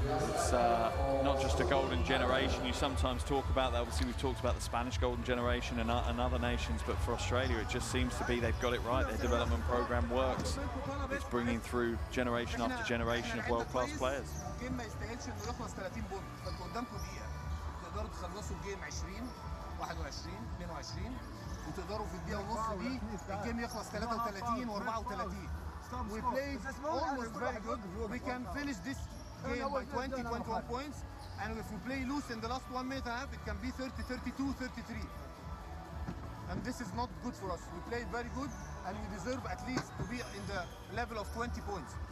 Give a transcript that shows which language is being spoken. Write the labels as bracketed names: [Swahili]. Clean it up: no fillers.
[English] It's not just a golden generation. You sometimes talk about that. Obviously, we've talked about the Spanish golden generation and other nations, but for Australia, it just seems to be they've got it right. Their development program works. It's bringing through generation after generation of world-class players. [Arabic] الجيم ما يستاهلش انه يخلص 30 بونت، فانتوا قدامكم دقيقة تقدروا تخلصوا الجيم 20 21 22 وتقدروا في الدقيقة ونص دي الجيم يخلص 33 و34. [English] We played almost very good. We can finish this game by 20, 21 points, and if we play loose in the last 1 minute and a half, it can be 30, 32, 33. And this is not good for us. We played very good, and we deserve at least to be in the level of 20 points.